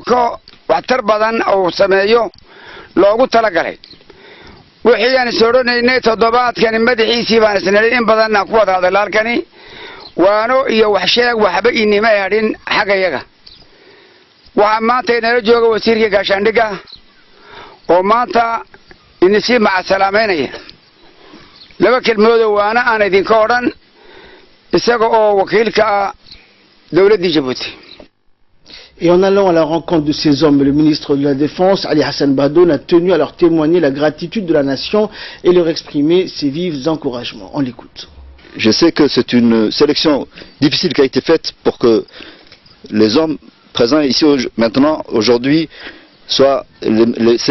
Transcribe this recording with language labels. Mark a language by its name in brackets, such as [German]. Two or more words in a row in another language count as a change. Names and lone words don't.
[Somali] ka waxtar badan oo sameeyo loogu talagalay wixii aan sooronaynay toddobaadkani madaxiisii baan isnaalay in badan ku wada hadalay halkani waano iyo wax sheeg waxba inima yaadin xagayaga waxa maanta inala jooga wasiirka gaashaandhiga oo maanta inisi ma salaameynaya laba kelmood waana aan idinka oran isaga oo wakiilka dawladda Djibouti. [French] Et en allant à la rencontre de ces hommes, le ministre de la Défense, Ali Hassan Badoun, a tenu à leur témoigner la gratitude de la nation et leur exprimer ses vifs encouragements. On l'écoute. Je sais que c'est une sélection difficile qui a été faite pour que les hommes présents ici maintenant, aujourd'hui, soient les sélectionnés.